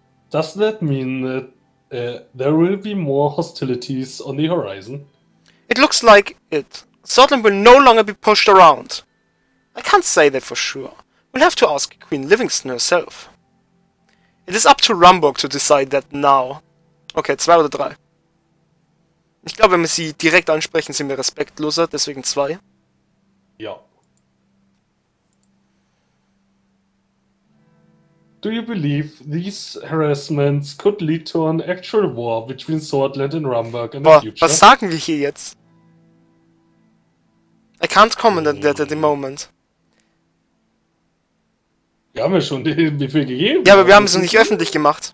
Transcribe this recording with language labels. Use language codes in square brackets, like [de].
[en] Does that mean that there will be more hostilities on the horizon? It looks like it. Scotland will no longer be pushed around. I can't say that for sure. We'll have to ask Queen Livingston herself. It is up to Rumburg to decide that now. [de] Okay, 2 oder 3. Ich glaube, wenn wir sie direkt ansprechen, sind wir respektloser, deswegen 2. Ja. [en] Do you believe these harassments could lead to an actual war between Swordland and Rumburg in the future? [de] Was sagen wir hier jetzt? [en] I can't comment on that at the moment. [de] Wir haben ja schon den Befehl gegeben. Ja, aber wir haben es noch nicht öffentlich gemacht.